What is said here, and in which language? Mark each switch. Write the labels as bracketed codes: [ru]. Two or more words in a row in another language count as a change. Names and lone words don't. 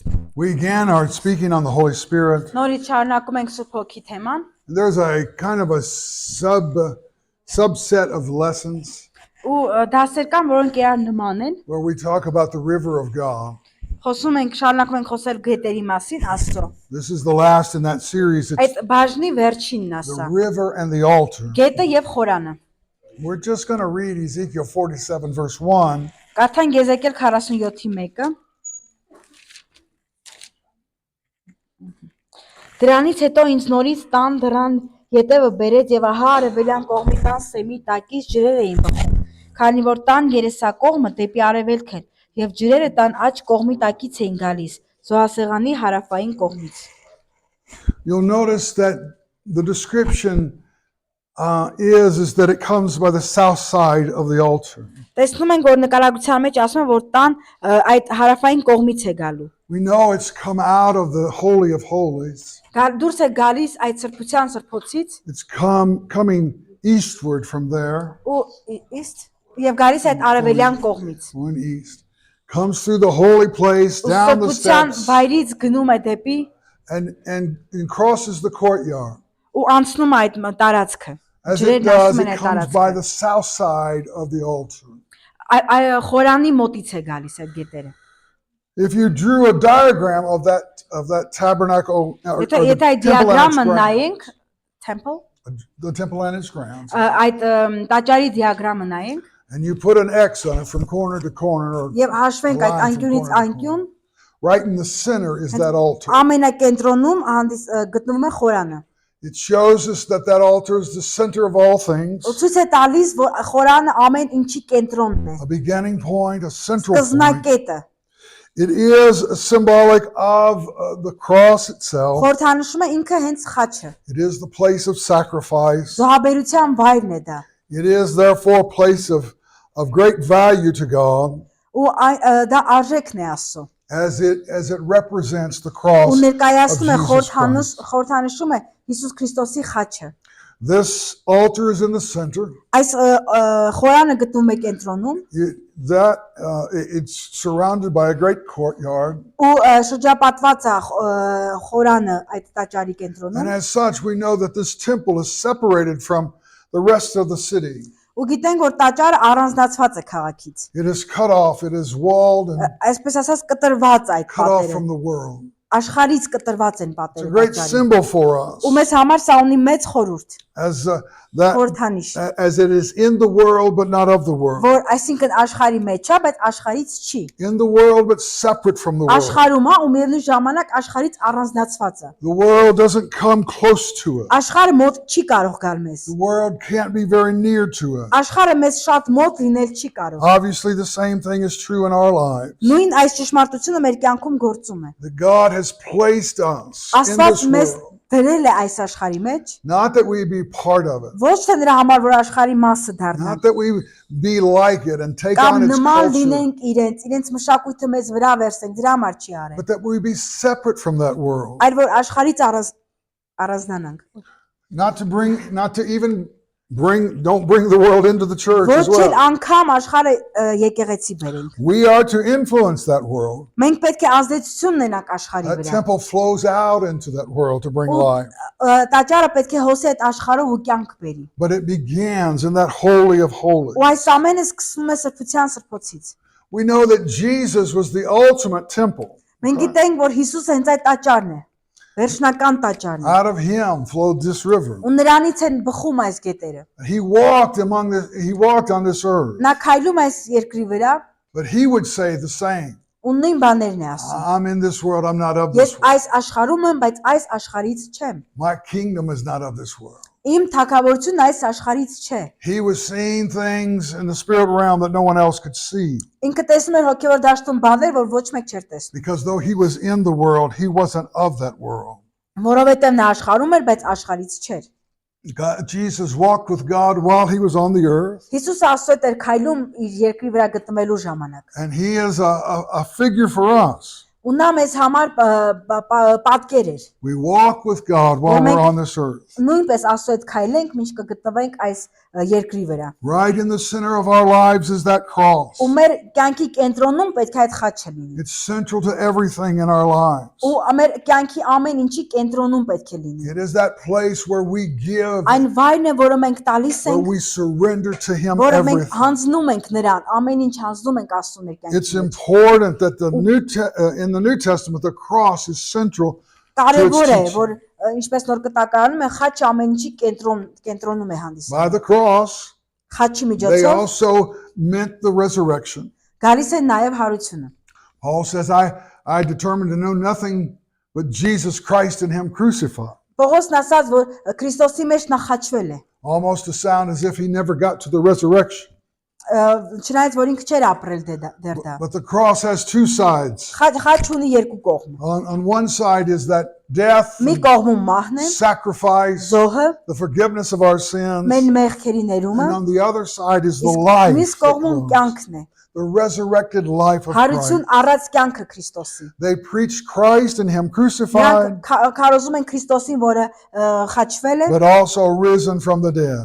[en] We again are speaking on the Holy Spirit. [hy] Նորից շարունակում ենք Սուրբ Հոգի թեման։ [en] There's a kind of a subset of lessons [hy] Ու դասեր կան, որոնք իրար նման են։ [en] where we talk about the river of God. [hy] Խոսում ենք, շարունակում ենք խոսել գետերի մասին, Աստծո։ [en] This is the last in that series. It's [hy] Այդ բաժնի վերջինն է [en] the [hy] սա։ [en] river and the altar. [hy] Գետը եւ խորանը։ [en] We're just going to read Ezekiel 47 verse 1. [hy] Կարդանք Եզեկիել 47-ի 1-ը։ Դրանից հետո ինձ նորից տան դրան ետևը բերեց եւ ահա արևելյան կողմի տան սեմի տակից ջրեր էին բխում, քանի որ տան երեսակողմը դեպի արևելք էր եւ ջրերը տան աջ կողմի տակից էին գալիս, զոհասեղանի հարավային կողմից։ [en] You'll notice that the description is that it comes by the south side of the altar. [hy] Տեսնում ենք, որ նկարագրության մեջ ասում է, որ տան այդ հարավային կողմից է գալու։ [en] We know it's come out of the Holy of Holies. [hy] Դուրս է գալիս այդ սրբության սրբոցից [en] It's coming eastward from there. [hy] ու եւ գալիս այդ արևելյան կողմից։ [en] Going east. Comes through the holy place, down the [hy] Սրբության [en] steps, [hy] վայրից գնում է դեպի [en] and crosses the courtyard. [hy] ու անցնում է այդ տարածքը։ [en] As it does, it comes by the south side of the altar. [hy] Խորանի մոտից է գալիս այդ գետերը։ [en] If you drew a diagram of that tabernacle or the [hy] Եթե այդ [en] temple and its [hy] դիագրամը [en] grounds, [hy] նայենք, temple, [en] the temple and its grounds, [hy] այդ տաճարի դիագրամը նայենք [en] and you put an X on it from corner to corner, or [hy] եւ հաշվենք այդ [en] line from [hy] անկյունից [en] corner to [hy] անկյուն, [en] right in the center is that altar. [hy] ամենակենտրոնում գտնվում է խորանը։ [en] It shows us that altar is the center of all things, [hy] Ու ցույց է տալիս, որ խորանը ամեն ինչի կենտրոնն է։ [en] a beginning point, a central point. [hy] Սկզբնակետը։ [en] It is symbolic of the cross itself. [hy] Խորհրդանշում է ինքը հենց խաչը։ [en] It is the place of sacrifice. [hy] Զոհաբերության վայրն է դա։ [en] It is therefore a place of great value to God, [hy] Ու դա արժեքն է Աստծո։ [en] as it represents the cross [hy] Ու [en] of [hy] ներկայացնում է [en] Jesus Christ. [hy] խորհրդանշում է Հիսուս Քրիստոսի խաչը։ [en] This altar is in the center. [hy] Այս խորանը գտնվում է կենտրոնում [en] It's surrounded by a great courtyard, [hy] ու շրջապատված է խորանը այդ տաճարի կենտրոնում [en] and as such we know that this temple is separated from the rest of the city. [hy] ու գիտենք որ տաճարը առանձնացված է քաղաքից [en] It is cut off, it is walled and [hy] այսպես ասած կտրված այդ [en] cut off [hy] պատերը [en] from the world. [hy] աշխարհից կտրված են [en] It's a [hy] պատերը [en] great [hy] տաճարի [en] symbol for us, [hy] ու մեզ համար սա ունի մեծ խորհուրդ խորհրդանիշ [en] as it is in the world but not of the world. [hy] որ այսինքն աշխարհի մեջ է բայց աշխարհից չի [en] In the world but separate from the world. [hy] աշխարհում է ու միևնույն ժամանակ աշխարհից առանձնացված է [en] The world doesn't come close to us. [hy] աշխարհը մոտ չի կարող գալ մեզ [en] The world can't be very near to us. [hy] աշխարհը մեզ շատ մոտ լինել չի կարող [en] Obviously the same thing is true in our lives. [hy] նույն այս ճշմարտությունը մեր կյանքում գործում է [en] That God has placed us in [hy] Աստված [en] this [hy] մեզ [en] world. [hy] դրել է այս աշխարհի մեջ [en] Not that we be part of it. [hy] ոչ թե նրա համար որ աշխարհի մասը [en] Not [hy] դառնանք [en] that we be like it and take [hy] կամ [en] on its [hy] նման [en] culture. [hy] լինենք իրենց մշակույթը մեզ վրա վերցնենք դրա համար չի արել [en] But that we be separate from that world. [hy] այլ որ աշխարհից առանձնանանք [en] Don't bring the world into the church as [hy] ոչ էլ [en] well. [hy] անգամ աշխարհը եկեղեցի բերենք [en] We are to influence that world. [hy] մենք պետք է ազդեցություն ունենանք աշխարհի [en] That [hy] վրա [en] temple flows out into that world to bring life. [hy] տաճարը պետք է հոսի այդ աշխարհով ու կյանք բերի [en] But it begins in that Holy of Holies. [hy] ու այս ամենը սկսվում է սրբության սրբոցից [en] We know that Jesus was the ultimate temple. [hy] մենք գիտենք որ Հիսուսը հենց այդ տաճարն է վերջնական տաճարն է [en] Out of him flowed this river. [hy] ու նրանից են բխում այս գետերը [en] He walked on this earth. [hy] նա քայլում է այս երկրի վրա [en] But he would say the same. [hy] ու նույն բաներն է ասում [en] I'm in this world, I'm not of [hy] ես [en] this world. [hy] այս աշխարհում եմ բայց այս աշխարհից չեմ [en] My kingdom is not of this world. [hy] իմ թագավորությունն այս աշխարհից չէ [en] He was seeing things in the spirit realm that no one else could see. [hy] ինքը տեսնում էր հոգևոր դաշտում բաներ որ ոչ մեկ չէր տեսնում [en] Because though he was in the world, he wasn't of that world. [hy] որովհետև նա աշխարհում էր բայց աշխարհից չէր [en] Jesus walked with God while he was on the earth. [hy] Հիսուսը Աստծո հետ էր քայլում իր երկրի վրա գտնվելու ժամանակ [en] And he is a figure for us. [hy] ու նա մեզ համար պատկեր էր [en] We walk with God while we're on this earth. [hy] նույնպես Աստծո հետ քայլենք մինչ կգտնվենք այս երկրի վրա։ [en] Right in the center of our lives is that cross. [hy] Ու մեր կյանքի կենտրոնում պետք է այդ խաչը լինի։ [en] It's central to everything in our lives. [hy] Ու մեր կյանքի ամեն ինչի կենտրոնում պետք է լինի։ [en] It is that place where we give, [hy] Այն վայրն է, որը մենք տալիս [en] where [hy] ենք, [en] we surrender to Him [hy] որը մենք [en] everything. [hy] հանձնում ենք նրան, amեն ինչ հանձնում ենք Աստծո մեր [en] It's [hy] կյանքի։ [en] important that in the New Testament, the cross is central to its [hy] Կարևոր է, [en] teaching. [hy] որ ինչպես նոր կտակարանում է, խաչը ամեն ինչի կենտրոնում է հանդիսանում։ [en] By the cross, [hy] Խաչի [en] they [hy] միջոցով [en] also meant the resurrection. [hy] գալիս է նաև հարությունը։ [en] Paul says, I determined to know nothing but Jesus Christ and Him crucified. [hy] Պողոսն ասաց, որ Քրիստոսի մեջ նա խաչվել է։ [en] Almost to sound as if He never got to the resurrection. [hy] Չնայած որ ինքը չէր ապրել դեռ դա։ [en] But the cross has two sides. [hy] Խաչ ունի երկու կողմ։ [en] On one side is that death, [hy] Մի կողմում մահն է, [en] sacrifice, [hy] զոհը, [en] the forgiveness of our sins. [hy] մեր մեղքերի ներումը, [en] And on the other side is the [hy] իսկ [en] life, [hy] մյուս [en] that [hy] կողմում [en] grows, [hy] կյանքն է։ [en] the resurrected life of [hy] Հարություն [en] Christ. [hy] առած կյանքը Քրիստոսի։ [en] They preached Christ and Him [hy] Նրանք [en] crucified, [hy] քարոզում են Քրիստոսին, որը խաչվել է, [en] but also risen from the dead.